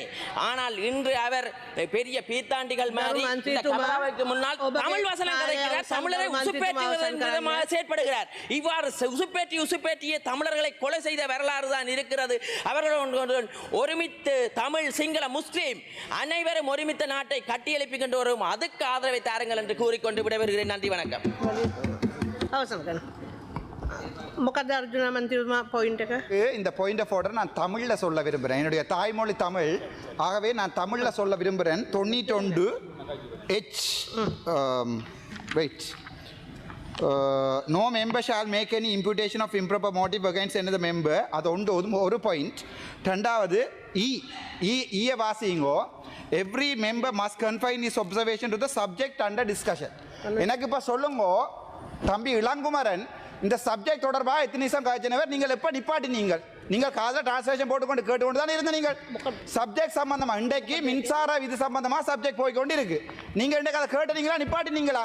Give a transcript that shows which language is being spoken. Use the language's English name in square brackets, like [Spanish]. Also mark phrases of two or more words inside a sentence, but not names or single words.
[Tamil] ஆனால் இன்று அவர் பெரிய பீத்தாண்டிகள் மாதிரி முன்னால் தமிழ் வசனம் கதைக்கிறார், தமிழரை உசுப்பேற்றுவதற்காக செயற்படுகிறார். இவ்வாறு உசுப்பேற்றிய தமிழர்களை கொலை செய்த வரலாறு தான் இருக்கிறது. அவர்கள் ஒருமித்து தமிழ் சிங்கள முஸ்லீம் அனைவரும் ஒருமித்த நாட்டை கட்டியெழுப்பிக்கின்ற வரும், அதுக்கு ஆதரவை தாருங்கள் என்று கூறிக்கொண்டு விடைபெறுகிறேன். நன்றி, வணக்கம். [Sinhala] මොකද අර්ජුන මන්ත්‍රීතුමා පොයින්ට් එක? [Tamil] இந்த [English] point of order [Tamil] நான் தமிழ்ல சொல்ல விரும்புகிறேன். என்னுடைய தாய்மொழி தமிழ், ஆகவே நான் தமிழ்ல சொல்ல விரும்புகிறேன். [English] 91 H wait no member shall make any imputation of improper motive against another member. [Tamil] அது ஒரு பாயிண்ட். ரெண்டாவது ஈய வாசிங்கோ, [English] every member must confine his observation to the subject under discussion. [Tamil] எனக்கு இப்போ சொல்லுங்க தம்பி இளங்குமரன், இந்த சப்ஜெக்ட் தொடர்பாக எத்தனை நிமிஷம் காய்ச்சினவர் நீங்கள் எப்போ நிப்பாட்டினீங்க? நீங்கள் காதில் டிரான்ஸ்லேஷன் போட்டுக்கொண்டு கேட்டுக்கொண்டு தானே இருந்த நீங்கள் சப்ஜெக்ட் சம்பந்தமாக. இன்றைக்கு மின்சார விதி சம்பந்தமாக சப்ஜெக்ட் போய்கொண்டு இருக்கு. நீங்கள் இன்றைக்கு அதை கேட்டுனீங்களா, நிப்பாட்டினீங்களா?